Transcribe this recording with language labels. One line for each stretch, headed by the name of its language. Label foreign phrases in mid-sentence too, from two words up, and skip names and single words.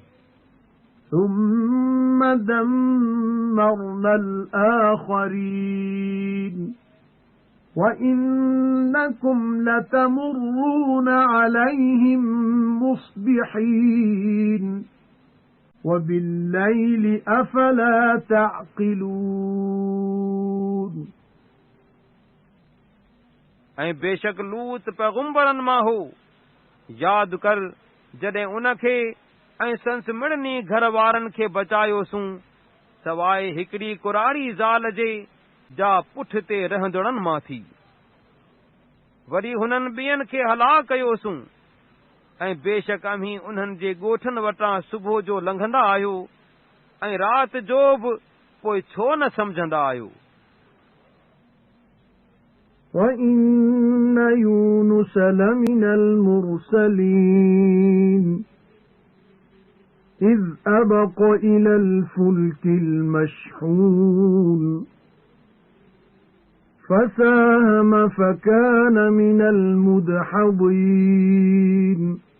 Arabic: ثُمَّ دَمَّرْنَا الْآخَرِينَ وَإِنَّكُمْ لَتَمُرُّونَ عَلَيْهِمْ مُصْبِحِينَ وَبِاللَّيْلِ أَفَلَا تَعْقِلُونَ
Sindhi: ऐं बेशक लूत पैगुंबरनि मां हो यादि कर जॾहिं उन खे ऐं संस मिड़नी घर वारनि खे बचायोसूं सवाइ हिकिड़ी कुरारी ज़ाल जे जा पुठ ते रहंदड़नि मां थी वरी हुननि ॿियनि खे हलाक कयोसूं ऐं बेशक अमीं उन्हनि जे ॻोठनि वटां सुबुह जो लंघंदा आहियो ऐं राति जो बि पोइ छो न सम्झंदा आहियो
Arabic: وَإِنَّ يُونُسَ لَمِنَ الْمُرْسَلِينَ إِذْ أَبَقَ إِلَى الْفُلْكِ الْمَشْحُونِ فَسَاهَمَ فَكَانَ مِنَ الْمُدْحَضِينَ